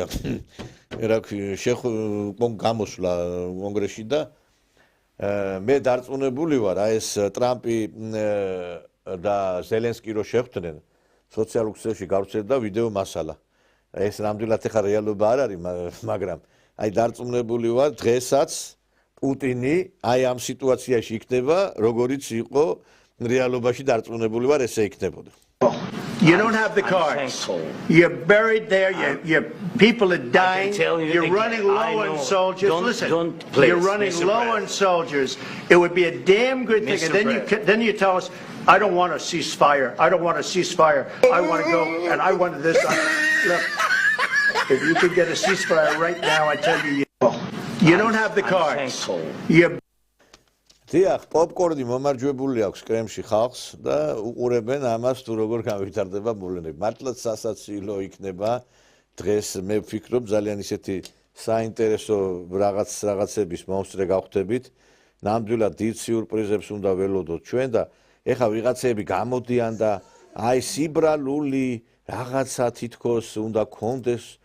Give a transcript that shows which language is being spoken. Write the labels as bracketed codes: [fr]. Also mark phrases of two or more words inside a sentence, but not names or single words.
[ka] რა ქვია გამოსვლა კონგრესში და მე დარწმუნებული ვარ აი ეს ტრამპი და ზელენსკი რო შეხვდნენ სოციალურ ქსელში გავრცელდა ვიდეო მასალა ეს ნამდვილად ეხა რეალობა არ არის, მაგრამ აი დარწმუნებული ვარ დღესაც პუტინი აი ამ სიტუაციაში იქნება, როგორიც იყო რეალობაში დარწმუნებული ვარ ესე იქნებოდა. [en] You don't have the cards. You're buried there. Your people are dying. You're running low on soldiers. Listen, you're running low on soldiers. It would be a damn good thing. And then you tell us, I don't want a ceasefire. I don't want a ceasefire. I want to go and I want this. Look, if you could get a ceasefire right now, I tell you, you don't have the cards. You're [ka] დიახ, პოპკორნი მომარჯვებული აქვს კრემში ხალხს და უყურებენ ამას თუ როგორ განვითარდება მოვლენები. მართლაც სასაცილო იქნება დღეს მე ვფიქრობ ძალიან ისეთი საინტერესო რაღაცების მომსწრე გავხდებით. ნამდვილად დიდ სიურპრიზებს უნდა ველოდოთ ჩვენ და ეხა ვიღაცები გამოდიან და აი სიბრალული რაღაცა თითქოს უნდა გქონდეს.